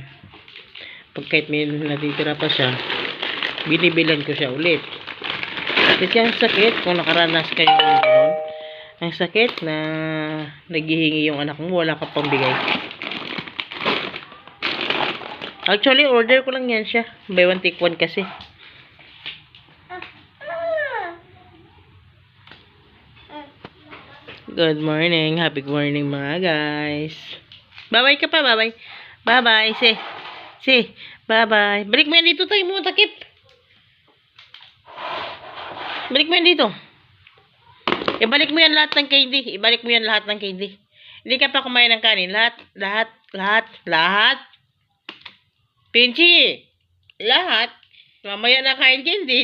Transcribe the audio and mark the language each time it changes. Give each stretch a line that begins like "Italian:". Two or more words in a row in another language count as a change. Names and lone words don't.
Filipino: Kahit may natitira pa siya, binibilan ko siya ulit. Kasi ang sakit, kung nakaranas kayo ng gano'n, ang sakit na naghihingi yung anak mo, wala ka pang bigay. Actually, order ko lang yan siya.
English: Buy one take one kasi. Good morning. Happy morning mga guys.
Filipino: Bye-bye ka pa. Bye-bye.
English: Bye-bye. Say. Bye-bye.
Filipino: Balik mo yan dito tayo mo. Takip. Balik mo yan dito. Ibalik mo yan lahat ng candy. Ibalik mo yan lahat ng candy. Hindi ka pa kumain ng kanin. Lahat. Pinchi. Lahat. Mamaya na kain candy.